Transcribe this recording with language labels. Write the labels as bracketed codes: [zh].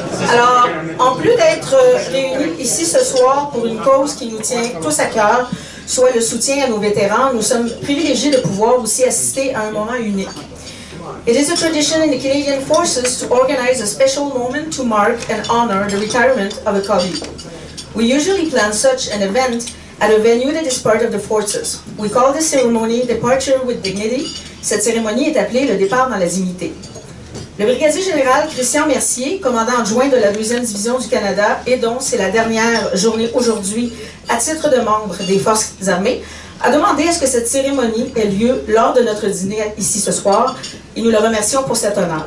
[fr] Alors, en plus d'être réunis ici ce soir pour une cause qui nous tient tous à cœur, soit le soutien à nos vétérans, nous sommes privilégiés de pouvoir aussi assister à un moment unique. [en] It is a tradition in the Canadian Forces to organize a special moment to mark and honor the retirement of a colleague. We usually plan such an event at a venue that is part of the forces. We call this ceremony Departure with Dignity. [fr] Cette cérémonie est appelée le départ dans la dignité. Le brigadier général Christian Mercier, commandant adjoint de la 2e division du Canada et dont c'est la dernière journée aujourd'hui à titre de membre des Forces armées, a demandé à ce que cette cérémonie ait lieu lors de notre dîner ici ce soir et nous le remercions pour cet honneur.